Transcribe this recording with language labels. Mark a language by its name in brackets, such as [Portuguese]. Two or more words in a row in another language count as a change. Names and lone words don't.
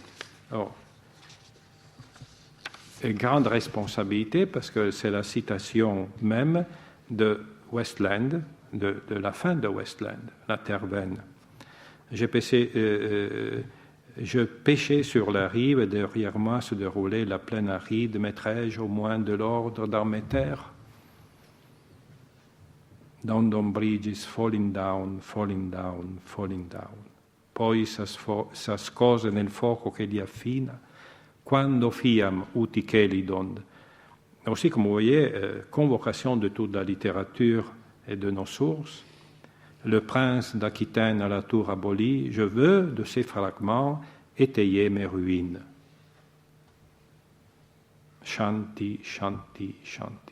[French] Alors, grande responsabilité parce que c'est la citation même de Westland, de la fin de Westland, la terre vaine. Je pêchais sur la rive et derrière moi se déroulait la plaine aride. Mettrais-je au moins de l'ordre dans mes terres? [English] London Bridge is falling down, falling down, falling down. [Italian] Poi s'ascose nel fuoco che li affina. [Latin] Quando fiam uti chelidon. [French] Aussi, comme vous voyez, convocation de toute la littérature et de nos sources. Le prince d'Aquitaine à la tour abolie, je veux de ces fragments étayer mes ruines. [Sanskrit] Shanti, shanti, shanti.